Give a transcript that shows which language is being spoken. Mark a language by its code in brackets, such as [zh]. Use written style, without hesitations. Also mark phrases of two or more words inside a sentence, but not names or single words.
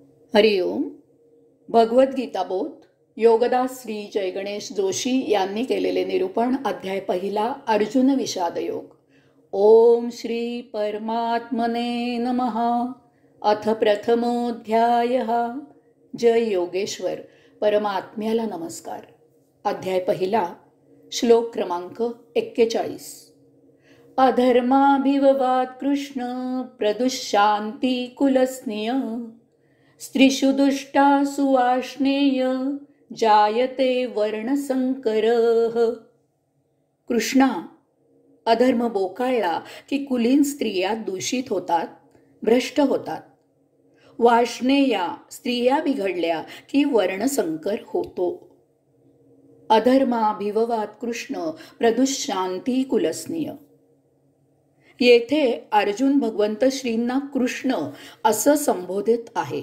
[mr] हरिओम. भगवद्गीता बोध योगदास श्री जयगणेश जोशी यांनी केलेले निरूपण. अध्याय पहिला, [sa] अर्जुन विषाद योग. ओम श्री परमात्मने नमः. अथ प्रथमोऽध्यायः. जय योगेश्वर. [mr] परमात्म्याला नमस्कार. अध्याय पहिला, श्लोक क्रमांक 41. [sa] अधर्माभिववाद कृष्ण प्रदुशांती कुलस्निय स्त्रीषु दुष्टासु वाष्णेय जायते वर्णसंकरः. [mr] कृष्णा, अधर्म बोकाळला की कुलीन स्त्रिया दूषित होतात, भ्रष्ट होतात. वाष्णेया स्त्रिया बिघडल्या की वर्णसंकर होतो. [sa] अधर्माभिववाद कृष्ण प्रदुशांती कुलस्निय. [mr] येथे अर्जुन भगवंत श्रींना कृष्ण असं संबोधित आहे.